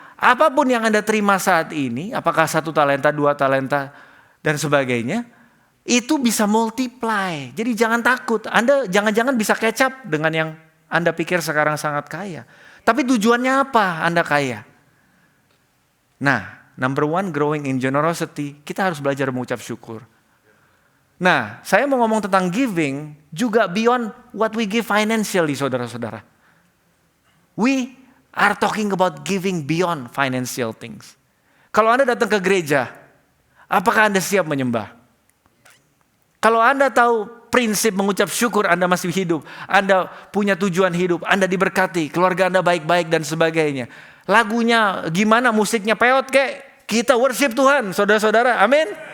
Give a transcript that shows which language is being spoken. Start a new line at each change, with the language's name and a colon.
Indonesian: Apapun yang Anda terima saat ini, apakah 1 talenta, 2 talenta, dan sebagainya, itu bisa multiply. Jadi jangan takut. Anda jangan-jangan bisa
English: catch up
Indonesian: dengan yang Anda pikir sekarang sangat kaya. Tapi tujuannya apa Anda kaya? Nah,
English: number 1, growing in generosity.
Indonesian: Kita harus belajar mengucap syukur. Nah, saya mau ngomong tentang giving juga
English: beyond what we give financially,
Indonesian: saudara-saudara.
English: We are talking about giving beyond financial things.
Indonesian: Kalau Anda datang ke gereja, apakah Anda siap menyembah? Kalau Anda tahu prinsip mengucap syukur, Anda masih hidup, Anda punya tujuan hidup, Anda diberkati, keluarga Anda baik-baik dan sebagainya. Lagunya gimana, musiknya peot kek, kita worship Tuhan, saudara-saudara, amin.